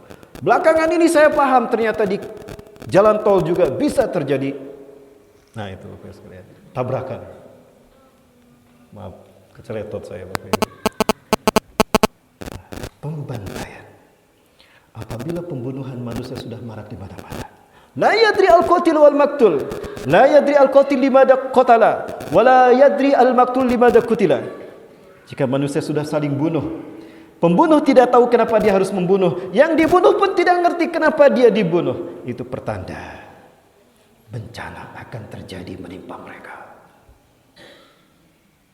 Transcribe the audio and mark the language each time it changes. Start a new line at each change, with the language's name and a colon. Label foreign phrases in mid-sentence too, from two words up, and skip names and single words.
Indonesian: Belakangan ini saya paham ternyata di jalan tol juga bisa terjadi. Nah itu Bapak sekalian, tabrakan. Maaf, keceletot saya Bapak Ibu. Pembantaian. Apabila pembunuhan manusia sudah marak di mana-mana.
Arabic: لا يدري القاتل والمقتول. لا يدري القاتل لماذا قتل. ولا يدري المقتول لماذا قتل.
Indonesian: Jika manusia sudah saling bunuh, pembunuh tidak tahu kenapa dia harus membunuh, yang dibunuh pun tidak ngerti kenapa dia dibunuh. Itu pertanda bencana akan terjadi menimpa mereka.